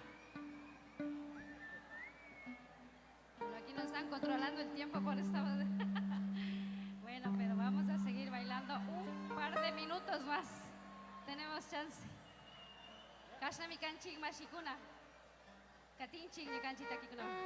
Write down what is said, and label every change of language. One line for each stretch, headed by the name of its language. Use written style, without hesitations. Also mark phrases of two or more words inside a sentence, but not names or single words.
Spanish: Bueno, aquí nos están controlando el tiempo por esta. Bueno, pero vamos a seguir bailando un par de minutos más. Tenemos chance.
Quechua: Kasha mi kanchik mashikuna. Katinchik mi kanchik takikuna.